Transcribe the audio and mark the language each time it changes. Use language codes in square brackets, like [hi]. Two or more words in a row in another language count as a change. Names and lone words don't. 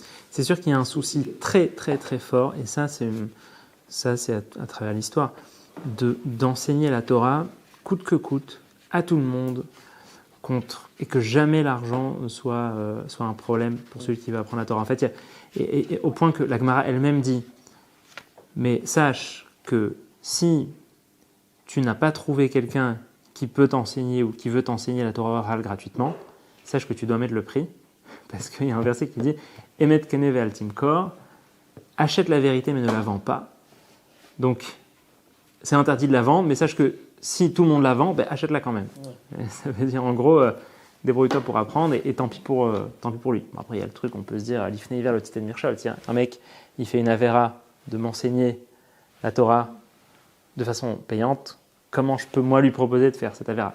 [fr] C'est sûr qu'il y a un souci très très très fort, et ça c'est à travers l'histoire, d'enseigner la Torah coûte que coûte, à tout le monde, et que jamais l'argent soit un problème pour celui qui va apprendre la Torah. En fait, et au point que la Gemara elle-même dit, mais sache que si tu n'as pas trouvé quelqu'un qui peut t'enseigner ou qui veut t'enseigner la Torah orale gratuitement, sache que tu dois mettre le prix, parce qu'il y a un verset qui dit « [he] אמת קנה ואל תמכר [fr] » achète la vérité mais ne la vends pas. Donc, c'est interdit de la vendre, mais sache que si tout le monde la vend, ben, achète-la quand même. Ouais. Et ça veut dire en gros, débrouille-toi pour apprendre et tant pis pour lui. Bon, après, il y a le truc, on peut se dire, [he] לפני עור, [fr] le [he] תתן מכשול, [fr] tiens, un mec, il fait une Avera de m'enseigner la Torah de façon payante, comment je peux moi lui proposer de faire cette Avera?